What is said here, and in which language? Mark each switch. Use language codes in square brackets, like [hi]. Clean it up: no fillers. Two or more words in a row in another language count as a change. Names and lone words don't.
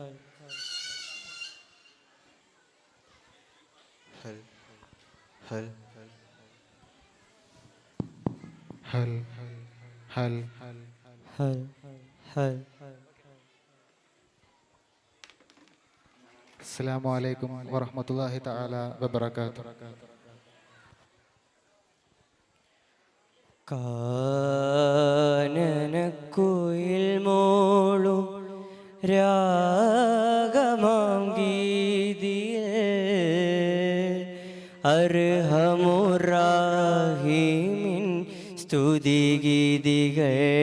[ar] हल हल हल हल हल हल السلام عليكم ورحمة الله تعالى وبركاته. [ml] കാനനക്കുയിൽ മോളും രാഗമാം ഗീതിയിൽ അർഹമുറാഹിമിൻ സ്തുതിഗീതികൾ